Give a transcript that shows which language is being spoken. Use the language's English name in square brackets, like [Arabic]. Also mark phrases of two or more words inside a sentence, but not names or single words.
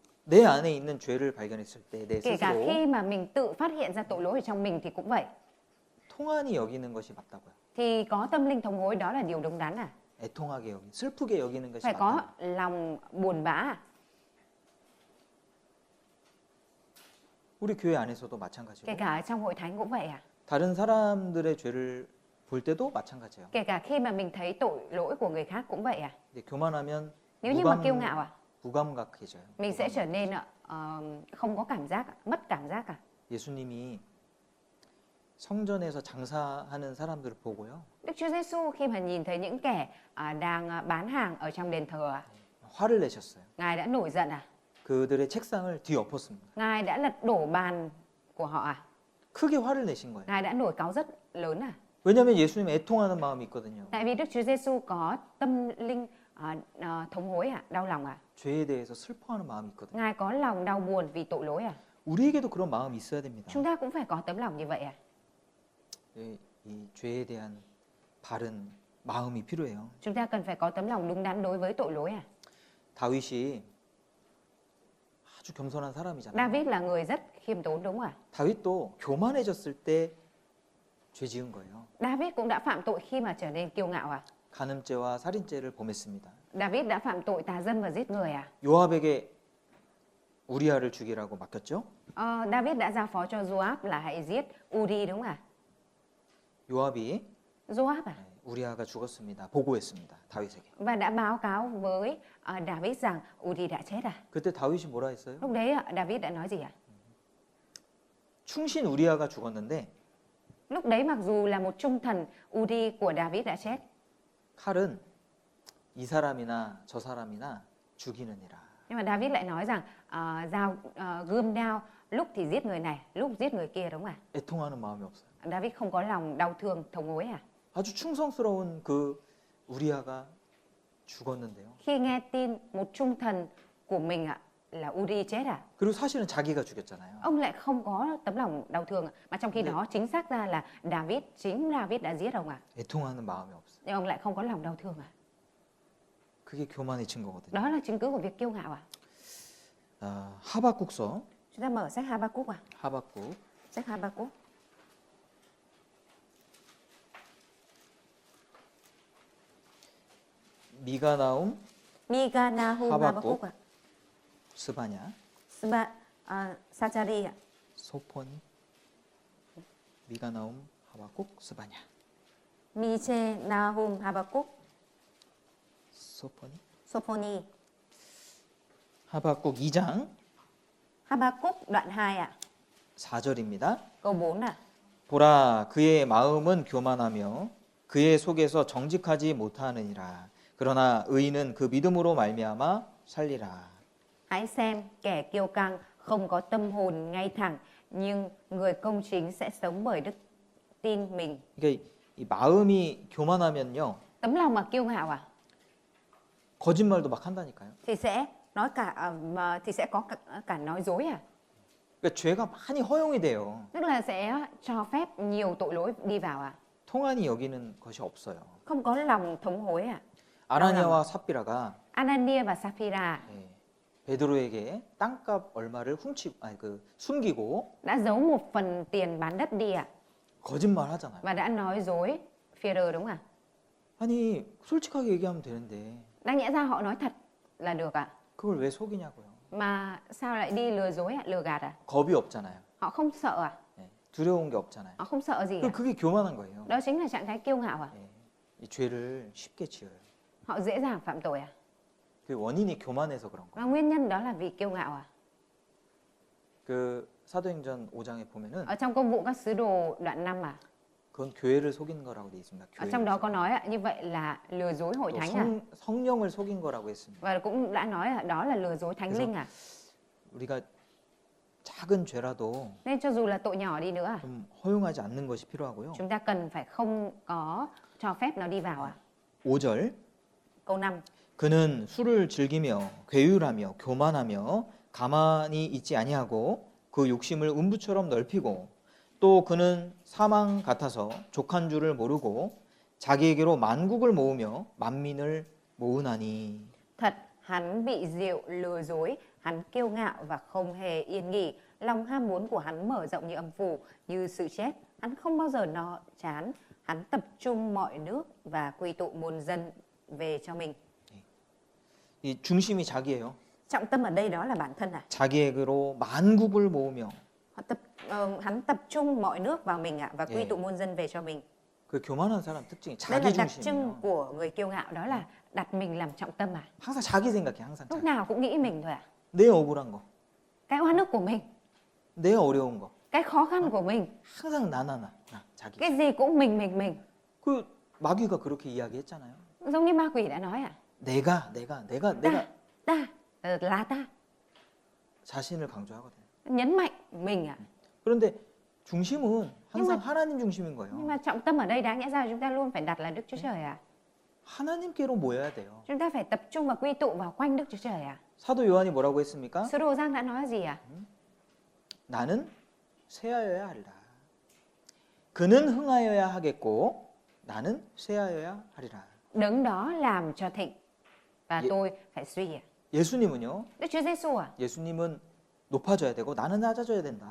[Korean] 내 안에 있는 죄를 발견했을 때 내 [Vietnamese] kể cả [Korean] 스스로 [Vietnamese] khi mà mình tự phát hiện ra tội lỗi ở trong mình thì cũng vậy. [Korean] 통한이 여기는 것이 맞다고요. [Vietnamese] Thì có tâm linh thống hối đó là điều đúng đắn à? [Korean] 애통하게 여기, 슬프게 여기는 것이 [Vietnamese] Phải có [Korean] 맞다. [Vietnamese] lòng buồn bã à? [Korean] 우리 교회 안에서도 [Vietnamese] Kể [Korean] 마찬가지고 [Vietnamese] cả ở trong hội thánh cũng vậy à? [Korean] 다른 사람들의 죄를 볼 때도 마찬가지예요. [Vietnamese] Kể cả khi mà mình thấy tội lỗi của người khác cũng vậy à? [Korean] 근데 교만하면 [Vietnamese] Nếu như mà kiêu ngạo à? [Korean] 무감각해져요. [Vietnamese] Mình sẽ trở nên không có cảm giác, mất cảm giác à? [Korean] 예수님이 성전에서 장사하는 사람들을 보고요. [Vietnamese] Đức Chúa Giêsu khi mà nhìn thấy những kẻ đang bán hàng ở trong đền thờ à? [Korean] 화를 내셨어요. [Vietnamese] Ngài đã nổi giận à? [Korean] 그들의 책상을 뒤엎었습니다. [Vietnamese] Ngài đã lật đổ bàn của họ à? [Korean] 크게 화를 내신 거예요. [Vietnamese] Ngài đã nổi cáu rất lớn à? [Korean] 왜냐하면 예수님 애통하는 마음이 있거든요. [Vietnamese] Tại vì Đức Chúa Giêsu có tâm linh thống hối à? Đau lòng à? [Korean] 죄에 대해서 슬퍼하는 마음이 있거든요. [Vietnamese] Ngài có lòng đau buồn vì tội lỗi à? [Korean] 우리에게도 그런 마음이 있어야 됩니다. [Vietnamese] Chúng ta cũng phải có tấm lòng như vậy à? [Korean] 이 죄에 대한 바른 마음이 필요해요. [Vietnamese] Chúng ta cần phải có tấm lòng đúng đắn đối với tội lỗi à? [Korean] 다윗이 아주 겸손한 사람이잖아요. [Vietnamese] David là người rất khiêm tốn đúng không ạ? [Korean] 다윗도 교만해졌을 때 죄 지은 거예요. [Vietnamese] David cũng đã phạm tội khi mà trở nên kiêu ngạo à? [Korean] 간음죄와 살인죄를 범했습니다. [Vietnamese] David đã phạm tội tà dâm và giết người à? [Korean] 요압에게 우리아를 죽이라고 맡겼죠. [Vietnamese] David đã giao phó cho Joab là hãy giết Uri đúng không ạ? [Korean] 요압이 [Vietnamese] Joab à? [Korean] 우리아가 죽었습니다. 보고했습니다. 다윗에게. [Vietnamese] Và đã báo cáo với David rằng Uri đã chết à? [Korean] 그때 다윗이 뭐라 했어요? [Vietnamese] Lúc đấy David đã nói gì ạ? [Korean] 충신 우리아가 죽었는데 [Vietnamese] Lúc đấy mặc dù là một trung thần, Uri của David đã chết, [Korean] 칼은 이 사람이나 저 사람이나 죽이느니라. [Vietnamese] nhưng mà David lại nói rằng gươm đao lúc thì giết người này, lúc giết người kia đúng không ạ? [Korean] 애통하는 마음이 없어요. [Vietnamese] David không có lòng đau thương, thống hối à? [Korean] 아주 충성스러운 그 우리아가 죽었는데요. [Vietnamese] Khi nghe tin một trung thần của mình là Uri chết à? [Korean] 그리고 사실은 자기가 죽였잖아요. [Vietnamese] Ông lại không có tấm lòng đau thương à? Mà trong khi Dạ. đó chính xác ra là chính David đã giết ông à? [Korean] 애통하는 마음이 없어요. [Vietnamese] Nhưng ông lại không có lòng đau thương à? [Korean] 그게 교만의 증거거든요. [Vietnamese] Đó là chứng cứ của việc kiêu ngạo à? [Korean] 하박국서 [Vietnamese] Chúng ta mở sách Habakkuk à? [Korean] 하박국 [Vietnamese] Sách Habakkuk. [Korean] 미가 나움 [Vietnamese] Mika Nahum Habakkuk. Habakkuk à? [Korean] 스바냐 [Vietnamese] Sachari à? [Korean] 소포니 미가 나움 하박국 스바냐 [Vietnamese] Miche Nahum Habakkuk. [Korean] 소포니 [Vietnamese] Sophoni. [Korean] 하박국 2장 [Vietnamese] Habakkuk đoạn 2 ạ. [Korean] 4절입니다. [Vietnamese] Câu 4 ạ. [Korean] 보라 그의 마음은 교만하며 그의 속에서 정직하지 못하느니라. 그러나 의인은 그 믿음으로 말미암아 살리라. [Vietnamese] Hãy xem kẻ kiêu căng không có tâm hồn ngay thẳng, nhưng người công chính sẽ sống bởi đức tin mình. [Korean] 그러니까 이 마음이 교만하면요 [Vietnamese] Tấm lòng mà kiêu ngạo à [Korean] 거짓말도 막 한다니까요. [Vietnamese] thì sẽ nói thì sẽ có cả nói dối à. [Korean] 그러니까 죄가 많이 허용이 돼요. [Vietnamese] Tức là sẽ cho phép nhiều tội lỗi đi vào à. [Korean] 통한이 여기는 것이 없어요. [Vietnamese] Không có lòng thống hối à. [Korean] 아나니아와 삽비라가 [Vietnamese] Anania và Sapphira [Korean] 베드로에게 땅값 얼마를 숨기고 [Vietnamese] đã giấu một phần tiền bán đất đi à. [Korean] 거짓말 하잖아요. [Vietnamese] Và đã nói dối Phi-e-rơ đúng không ạ? [Korean] 아니 솔직하게 얘기하면 되는데 [Vietnamese] Đáng nhẽ ra họ nói thật là được ạ. [Korean] 그걸 왜 속이냐고요. [Vietnamese] Mà sao lại đi lừa dối ạ, lừa gạt à? [Korean] 겁이 없잖아요. [Vietnamese] Họ không sợ à? [Korean] 두려운 게 없잖아요. [Vietnamese] Họ không sợ gì [Korean] 그럼 [Vietnamese] à? [Korean] 그게 교만한 거예요. [Vietnamese] Đó chính là trạng thái kiêu ngạo à? [Korean] 이 죄를 쉽게 지어요. [Vietnamese] Họ dễ dàng phạm tội à? [Korean] 그 원인이 교만해서 그런 거예요. [Vietnamese] Và nguyên nhân đó là vì kiêu ngạo à? [Korean] 그 사도행전 5장에 보면은 [Vietnamese] Ở trong công vụ các sứ đồ đoạn 5 à? [Korean] 그건 교회를 속인 거라고 돼 있습니다. [Vietnamese] Ở trong đó có nói ạ, như vậy là lừa dối hội [Korean] 또 [Vietnamese] thánh à? [Korean] 성령을 속인 거라고 했습니다. [Vietnamese] Và cũng đã nói đó là lừa dối thánh [Korean] 그래서 [Vietnamese] linh à? [Korean] 우리가 작은 죄라도 [Vietnamese] Nên cho dù là tội nhỏ đi nữa, [Korean] 좀 허용하지 않는 것이 필요하고요. [Vietnamese] chúng ta cần phải không có cho phép nó đi vào. [Korean] 5절 [Vietnamese] Câu 5. [Korean] 그는 술을 즐기며 괴율하며 교만하며 가만히 있지 아니하고 그 욕심을 음부처럼 넓히고 또 그는 사망 같아서 족한 줄을 모르고 자기에게로 만국을 모으며 만민을 모으나니. [Vietnamese] Thật, hắn bị rượu lừa dối, hắn kiêu ngạo và không hề yên nghỉ. Lòng ham muốn của hắn mở rộng như âm phủ, như sự chết. Hắn không bao giờ no chán. Hắn tập trung mọi nước và quy tụ muôn dân về cho mình. [Korean] 이 중심이 자기예요. [Vietnamese] Trọng tâm ở đây đó là bản thân à? [Korean] 자기에게로 만국을 모으며. [Vietnamese] Hắn tập trung mọi nước vào mình ạ và quy [Korean] 예. [Vietnamese] tụ muôn dân về cho mình. [Korean] 그 교만한 사람 특징이 [Vietnamese] Đây là [Korean] 자기 [Vietnamese] đặc trưng [Korean] 중심이에요. [Vietnamese] của người kiêu ngạo, đó là đặt mình làm trọng tâm à? [Korean] 항상 자기 생각해, 항상 [Vietnamese] Lúc [Korean] 자기. [Vietnamese] nào cũng nghĩ mình thôi à? [Korean] 내 억울한 거, [Vietnamese] Cái oan ức của mình, [Korean] 내 어려운 거, [Vietnamese] cái khó khăn của mình, [Korean] 항상 나 자기. [Vietnamese] cái gì cũng mình. [Korean] 그 마귀가 그렇게 이야기했잖아요. [Vietnamese] Giống như ma quỷ đã nói à? [Korean] 내가 [Vietnamese] Ta, là ta. [Korean] 자신을 강조하거든요. [Vietnamese] Nhấn mạnh mình à? [Korean] 그런데 중심은 항상 [Vietnamese] Nhưng [Korean] 하나님 중심인 [Vietnamese] Nhưng [Korean] 거예요. [Vietnamese] mà trọng tâm ở đây đáng nhẽ ra chúng ta luôn phải đặt là Đức Chúa Trời à? [Korean] 하나님께로 모여야 돼요. [Vietnamese] Chúng ta phải tập trung và quy tụ vào quanh Đức Chúa Trời à? [Korean] 사도 요한이 뭐라고 했습니까? [Vietnamese] Sứ đồ Giăng đã nói gì à? [Korean] 나는 쇠하여야 하리라. 그는 흥하여야 하겠고 나는 쇠하여야 하리라. [Vietnamese] Đấng đó làm cho thịnh và Ye- tôi phải suy à? [Korean] 예수님은요. [Vietnamese] Đức Chúa Giêsu à? [Korean] 예수님은 높아져야 되고 나는 낮아져야 된다.